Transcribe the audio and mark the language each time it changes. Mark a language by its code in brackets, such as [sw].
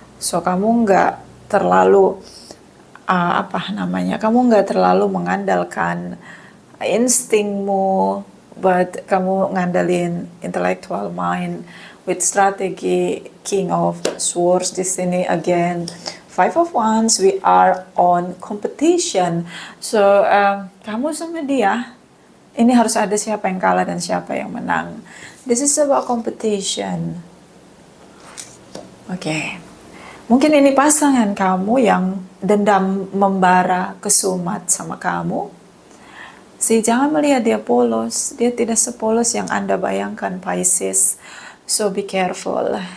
[id] So kamu nggak terlalu kamu nggak terlalu mengandalkan instingmu, but kamu ngandelin [en] intellectual mind with [id] strategi. [en] King of Swords [id] di sini [en] again. Five of Wands, we are on competition. [id] So kamu sama dia, ini harus ada siapa yang kalah dan siapa yang menang. [en] This is about competition. Oke. [id] Mungkin ini pasangan kamu yang dendam membara kesumat sama kamu. Jangan melihat dia polos. Dia tidak sepolos yang Anda bayangkan, Pisces. [en] So be careful.